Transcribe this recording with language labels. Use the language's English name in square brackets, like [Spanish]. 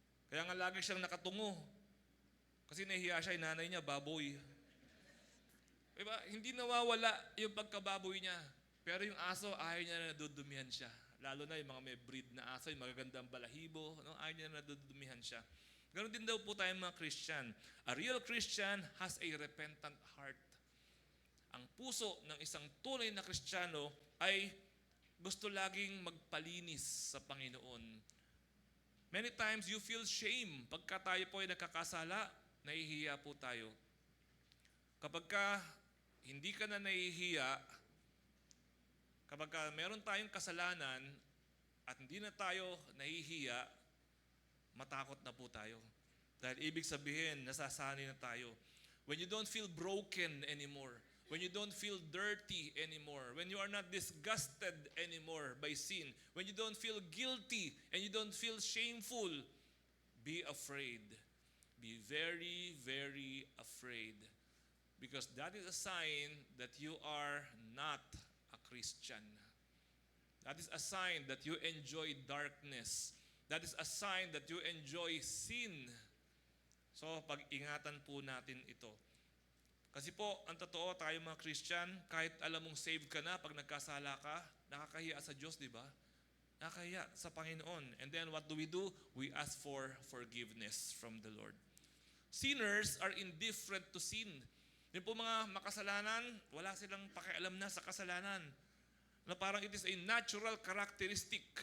[Filipino] Kaya nga lagi siyang nakatungo. Kasi nahihiya siya, yung nanay niya, baboy. Diba? Hindi nawawala yung pagkababoy niya. Pero yung aso, ayaw niya na nadudumihan siya. Lalo na yung mga may breed na aso, yung magagandang balahibo, ayaw niya na nadudumihan siya. Ganon din daw po tayong mga Christian. [English] A real Christian has a repentant heart. [Filipino] Ang puso ng isang tunay na Kristiyano ay gusto laging magpalinis sa Panginoon. [English] Many times you feel shame. [Filipino] Pagka tayo po ay nakakasala, nahihiya po tayo. Kapag hindi ka na nahihiya, kapag meron tayong kasalanan at hindi na tayo nahihiya, matakot na po tayo. Dahil ibig sabihin, nasasanay na tayo. [English] When you don't feel broken anymore, when you don't feel dirty anymore, when you are not disgusted anymore by sin, when you don't feel guilty and you don't feel shameful, be afraid. Be very, very afraid. Because that is a sign that you are not a Christian. That is a sign that you enjoy darkness. That is a sign that you enjoy sin. [Filipino] So, pag-ingatan po natin ito. Kasi po, ang totoo, tayo mga Christian, kahit alam mong saved ka na, pag nagkasala ka, nakakahiya sa Diyos, di ba? Nakakahiya sa Panginoon. [English] And then what do? We ask for forgiveness from the Lord. Sinners are indifferent to sin. [Filipino] Yung po mga makasalanan, wala silang pakialam na sa kasalanan. Na parang [English] it is a natural characteristic.